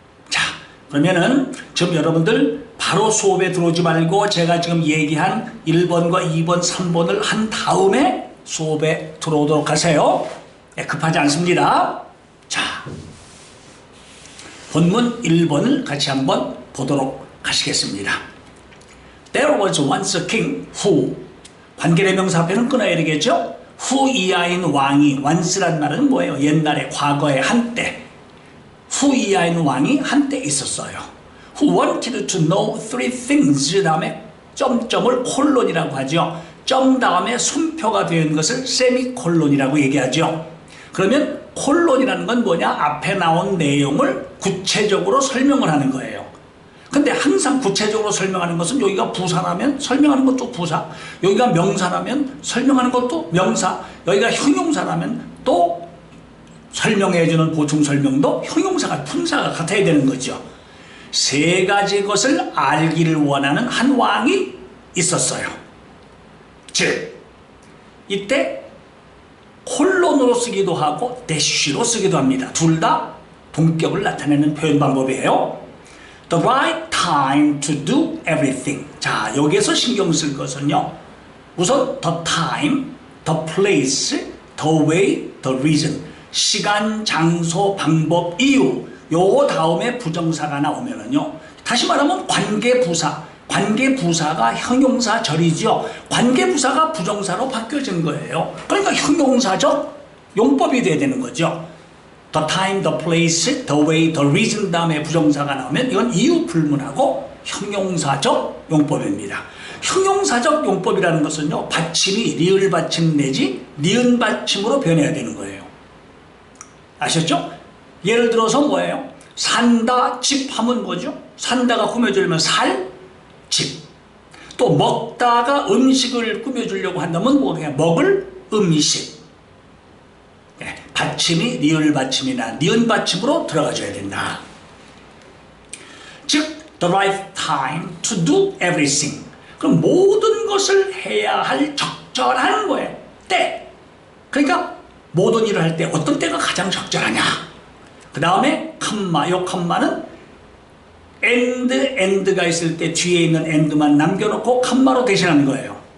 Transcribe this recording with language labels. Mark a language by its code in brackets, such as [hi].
[ko] 자, 그러면은 지금 여러분들 바로 수업에 들어오지 말고 제가 지금 얘기한 1번과 2번, 3번을 한 다음에 수업에 들어오도록 하세요. 급하지 않습니다. 자, 본문 1번을 같이 한번 보도록 하시겠습니다. [en] There was once a king who, [ko] 관계대명사 앞에는 끊어야 되겠죠? who 이하인 왕이, once란 말은 뭐예요? 옛날에, 과거에, 한때. who 이하인 왕이 한때 있었어요. [en] who wanted to know 3 things [ko] 다음에 점점을 콜론이라고 하죠. 점 다음에 순표가 된 것을 세미콜론이라고 얘기하죠. 그러면 콜론이라는 건 뭐냐? 앞에 나온 내용을 구체적으로 설명을 하는 거예요. 근데 항상 구체적으로 설명하는 것은, 여기가 부사라면 설명하는 것도 부사, 여기가 명사라면 설명하는 것도 명사, 여기가 형용사라면 또 설명해주는 보충 설명도 형용사가, 품사가 같아야 되는 거죠. 3가지 것을 알기를 원하는 한 왕이 있었어요. 즉, 이때 콜론으로 쓰기도 하고 대쉬로 쓰기도 합니다. 둘 다 동격을 나타내는 표현 방법이에요. [en] The right time to do everything. [ko] 자, 여기에서 신경 쓸 것은요, 우선 [en] the time, the place, the way, the reason. [ko] 시간, 장소, 방법, 이유. 요 다음에 부정사가 나오면은요, 다시 말하면 관계부사가 형용사절이죠. 관계부사가 부정사로 바뀌어진 거예요. 그러니까 형용사적 용법이 돼야 되는 거죠. [en] The time, the place, the way, the reason [ko] 다음에 부정사가 나오면 이건 이유 불문하고 형용사적 용법입니다. 형용사적 용법이라는 것은요, 받침이 리을 받침 내지 니은 받침으로 변해야 되는 거예요. 아셨죠? 예를 들어서 뭐예요? 산다, 집 하면 뭐죠? 산다가 꾸며주려면 살, 집. 또 먹다가 음식을 꾸며주려고 한다면 뭐냐? 먹을 음식. 받침이 리을 받침이나 니은 받침으로 들어가줘야 된다. [en] 즉, the right time to do everything. [ko] 그럼 모든 것을 해야 할 적절한 거예요. 때. 그러니까 모든 일을 할 때 어떤 때가 가장 적절하냐. 그 다음에 컴마, 요 컴마는 end가 있을 때 뒤에 있는 end만 남겨놓고 컴마로 대신하는 거예요.